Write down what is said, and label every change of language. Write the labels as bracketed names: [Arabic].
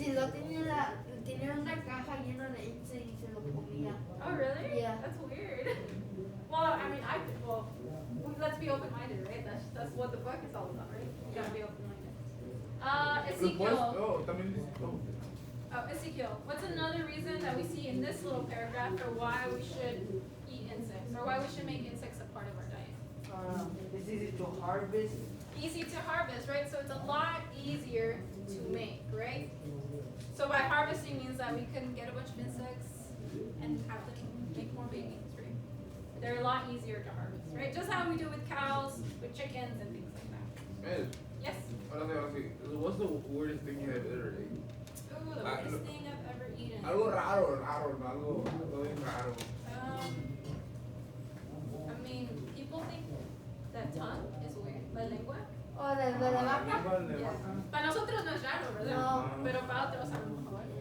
[Spanish] Y lo tenía una caja llena de insects y se lo comía. [English] Oh really? Yeah. That's weird. Well, I mean, let's be open-minded, right? That's what the book is all about, right? You gotta be open-minded. Ezekiel. [Spanish] También dice, [English] Ezekiel. What's another reason that we see in this little paragraph for why we should eat insects, or why we should make insects a part of our diet? It's easy to harvest. Easy to harvest, right? So it's a lot easier to make, right? So by harvesting means that we can get a bunch of insects and have them make more babies, right? They're a lot easier to harvest, right? Just how we do with cows, with chickens, and things like that. man, Yes? [Spanish] ahora sí, [English] what's the weirdest thing you have ever eaten? Ooh, the weirdest thing I've ever eaten. [Spanish] Algo raro, algo bien raro. [English] I mean, people think that tongue is weird. [Spanish] La lengua. O de la vaca. [English] Yeah. [Spanish] Para nosotros no es raro, ¿verdad? No. Pero para otros a lo mejor.